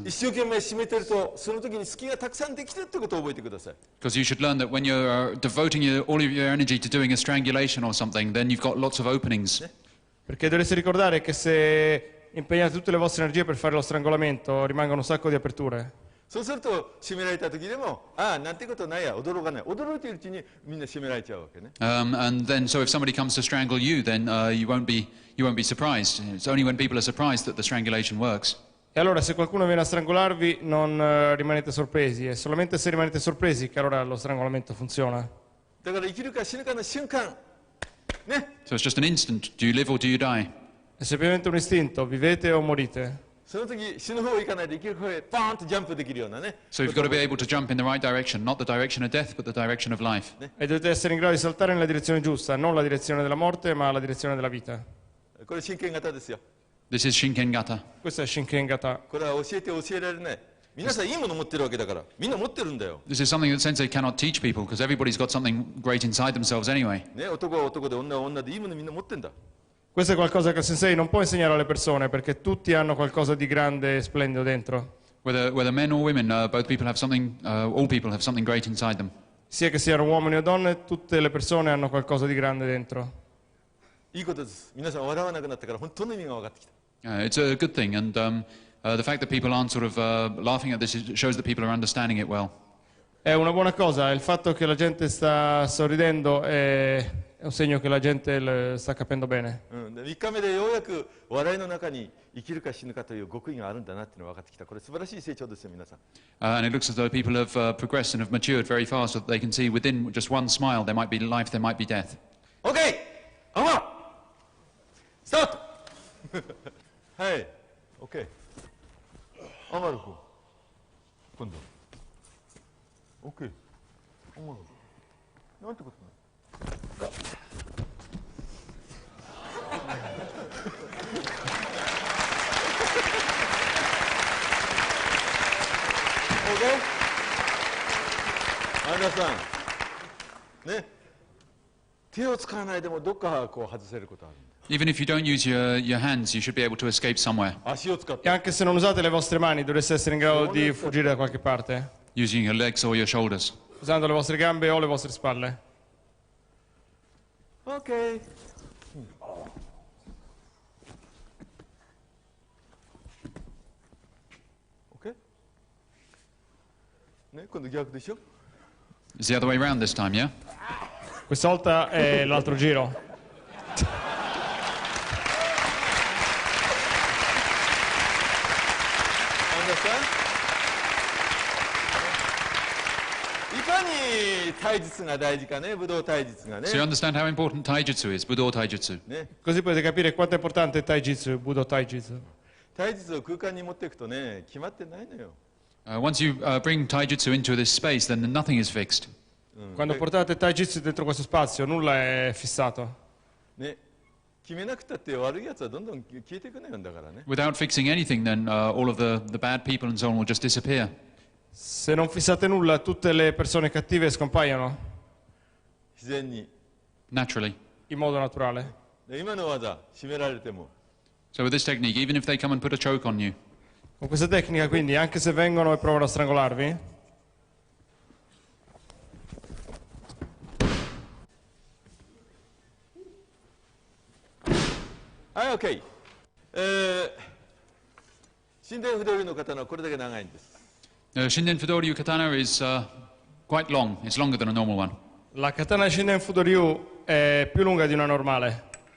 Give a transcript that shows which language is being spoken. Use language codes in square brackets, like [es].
[ja] 一生懸命締めてると、その時に隙がたくさんできてるってことを覚えてください。 [en] Because you should learn that when you're devoting all of your energy to doing a strangulation or something, then you've got lots of openings. [it] Perché dovreste ricordare che se impegnate tutte le vostre energie per fare lo strangolamento, rimangono un sacco di aperture. [ja] そうすると締められた時でも、ああ、なんてことないや、驚かない。驚いているうちにみんな締められちゃうわけね。 [en] And then, so if somebody comes to strangle you, then you won't be surprised. It's only when people are surprised that the strangulation works. [it] E allora se qualcuno viene a strangolarvi non rimanete sorpresi, è solamente se rimanete sorpresi che allora lo strangolamento funziona. [ja] だから生きるか死ぬかの瞬間、ね。 [en] So it's just an instant. Do you live or do you die? [it] È semplicemente un istinto, vivete o morite. [ja] その時死ぬ方行かないで生きる方へバーンとジャンプできるようなね。 [en] So you've got to be able to jump in the right direction, not the direction of death, but the direction of life. [it] E dovete essere in grado di saltare nella direzione giusta, non la direzione della morte, ma la direzione della vita. [ja] これ真剣型ですよ。 [en] This is Shinken Gata. [it] Questo è Shinken Gata. [ja] これは教えて教えられない。皆さんいいもの持ってるわけだから、みんな持ってるんだよ。 [en] This is something that Sensei cannot teach people because everybody's got something great inside themselves anyway. [ja] ね、男は男で女は女でいいものみんな持ってんだ。 [it] Questo è qualcosa che il sensei non può insegnare alle persone perché tutti hanno qualcosa di grande e splendido dentro. [en] Whether men or women, both people have something. All people have something great inside them. [it] Sia che siano uomini o donne, tutte le persone hanno qualcosa di grande dentro. [ja] いいことです。皆さん笑わなくなったから本当の意味が分かってきた。 [en] It's a good thing, and the fact that people aren't sort of laughing at this shows that people are understanding it well. [it] È una buona cosa, il fatto che la gente sta sorridendo è un segno che la gente sta capendo bene. [ja] 3日目でようやく笑いの中に生きるか死ぬかという極意があるんだなっていうのが分かってきた。これ素晴らしい成長ですよ、皆さん。 [en] And it looks as though people have progressed and have matured very fast, so that they can see within just one smile there might be life, there might be death. OK! [ja] スタートはい。OK。上がる方。今度。OK。 上がる。なんてことない。OK？アンダーさん。ね。手を使わないでもどっかこう外せることあるんだ。 [en] Even if you don't use your hands, you should be able to escape somewhere. [ja] 足を使っ [it] E [ja] て。 [it] anche se non usate le vostre mani, dovreste essere in grado di fuggire da qualche parte, [en] Using your legs or your shoulders. [it] usando le vostre gambe o le vostre spalle. [en] OK。 OK？ [ja] ね、今度逆でしょ。 [en] It's the other way around this time, yeah? [it] Questa volta è l'altro giro. [en] Understand? [ja] いかに体術が大事かね、武道体術がね。 [en] So you understand how important taijutsu is, Budo taijutsu. [ja] ね、 [it] Così potete capire quanto è importante il Taijutsu, il Budo Taijutsu. [ja] 体術を空間に持っていくとね、決まってないのよ。 [en] Once you bring taijutsu into this space, then nothing is fixed. [it] Quando portate il Taijutsu dentro questo spazio, nulla è fissato. [ja] ね、決めなくたって悪いやつはどんどん消えていくのよだからね。 [en] Without fixing anything, then all of the bad people and so on will just disappear. [it] Se non fissate nulla, tutte le persone cattive scompaiono [ja] 自然に。 [en] Naturally. [it] in modo naturale. [ja] で今の技、締められても。 [en] So with this technique, even if they come and put a choke on you, [it] Con questa tecnica, quindi, anche se vengono e provano a strangolarvi, [en] OK。 [ja] 神殿不動流の刀はこれだけ長いんです。 [en] Shinden Fudoryu katana is quite long. It's longer than a normal one. [it] la katana Shinden Fudo Ryu è più lunga di una normale.